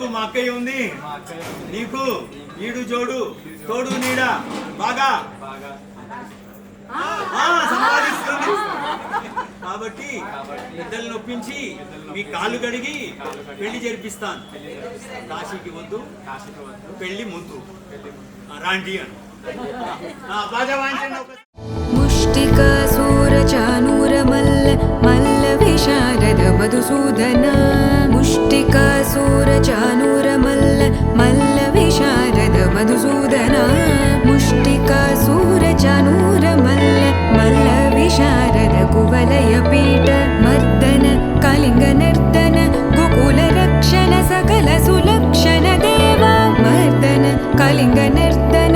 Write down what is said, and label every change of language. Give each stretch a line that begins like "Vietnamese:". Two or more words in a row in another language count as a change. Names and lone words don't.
Telugu: మా అక్కయ్య ఉంది నీకు, ఈడు జోడు తోడు నీడ బాగా సంపాదిస్తుంది. కాబట్టి పెద్దల్ని ఒప్పించి మీ కాళ్ళు కడిగి పెళ్లి జరిపిస్తాను. కాశీకి వద్దు, పెళ్లి ముందు రాండి అని బాజా వాయించండి.
Sanskrit: मुष्टिकासूरचानूरमल्ल मल्लविशारद मधुसूदन मुष्टिकासूरचानूरमल्ल मल्लविशारद मधुसूदन मुष्टिकासूरचानूरमल्ल मल्लविशारद कुवलयपीठ मर्दन कलिङ्गनर्दन गोकुलरक्षण सकल सुलक्षण देवा मर्दन कलिङ्गनर्दन